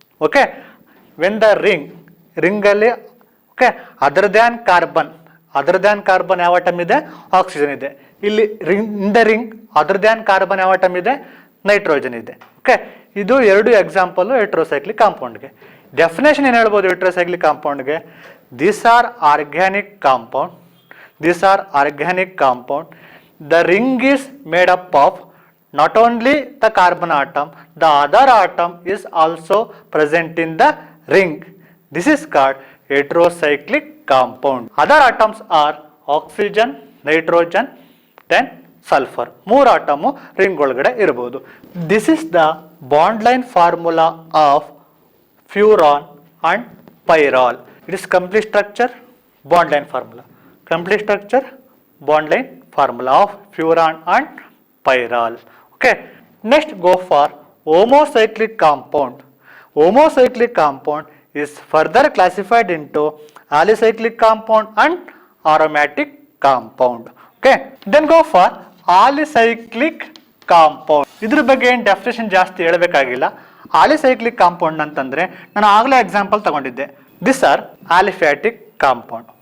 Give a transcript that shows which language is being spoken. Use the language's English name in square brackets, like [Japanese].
[English] okay, when the ring ಅಲ್ಲಿ okay other than carbon [Kannada] other than carbon ಯಾವ atom ಇದೆ, oxygen ಇದೆ. ಇಲ್ಲಿ [English] in the ring other than carbon [Kannada] ಯಾವ atom ಇದೆ, ನೈಟ್ರೋಜನ್ ಇದೆ. ಓಕೆ, ಇದು 2 ಎಕ್ಸಾಂಪಲ್ ಹೆಟ್ರೋಸೈಕ್ಲಿಕ್ ಕಾಂಪೌಂಡ್ಗೆ. ಡೆಫಿನೇಷನ್ ಏನು ಹೇಳ್ಬೋದು ಹೆಟ್ರೋಸೈಕ್ಲಿಕ್ ಕಾಂಪೌಂಡ್ಗೆ? [English] These are organic compound. These are organic compound. The ring is made up of not only the carbon atom, the other atom is also present in the ring. This is called heterocyclic compound. Other atoms are oxygen, nitrogen, then sulfur. [Kannada] 3 atom ring ಒಳಗಡೆ ಇರಬಹುದು. [English] This is the bond line formula of furan and pyrrole. It is complete structure, bond line formula. Complete structure, bond line formula of furan and pyrrole. Okay, next go for homocyclic compound. Homocyclic compound is further classified into alicyclic compound and aromatic compound. Okay, then go for alicyclic compound. [Kannada] ಇದ್ರ ಬಗ್ಗೆ ಏನು definition ಜಾಸ್ತಿ ಹೇಳಬೇಕಾಗಿಲ್ಲ. alicyclic compound ಅಂತಂದ್ರೆ ನಾನು ಆಗಲೇ example ತಗೊಂಡಿದ್ದೆ. [English] This are aliphatic compound.